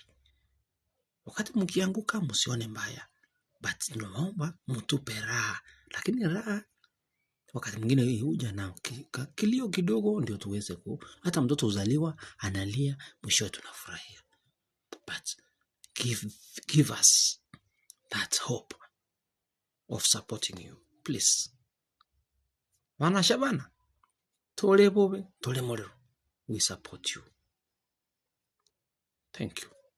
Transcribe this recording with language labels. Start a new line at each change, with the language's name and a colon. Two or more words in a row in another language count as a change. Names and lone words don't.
Swahili: Wakati mkianguka msione mbaya. But tunaomba mtupe raha. Lakini raha wakati mwingine huja na kilio kidogo ndio tuweze hata mtoto uzaliwa analia mwisho tunafurahia.
English: But give us that hope of supporting you.
Gusii: Please. Wana Shabana. Tole bobe, tole modero.
English: We support you. Thank you.